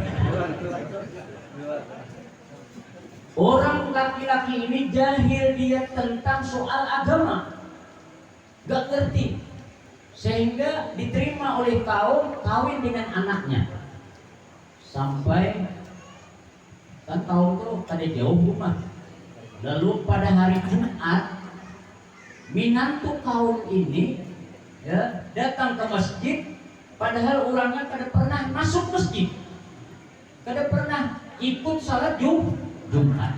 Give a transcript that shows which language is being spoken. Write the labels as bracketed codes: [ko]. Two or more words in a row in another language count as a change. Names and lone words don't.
[bjn] Orang laki-laki ini jahil dia tentang soal agama, gak ngerti, sehingga diterima oleh kaum kawin dengan anaknya. Sampai kan kaum tuh pada jauh rumah. Lalu pada hari Jumat minantu kaum ini ya datang ke masjid, padahal orangnya kada pernah masuk masjid, kada pernah ikut salat Jumat.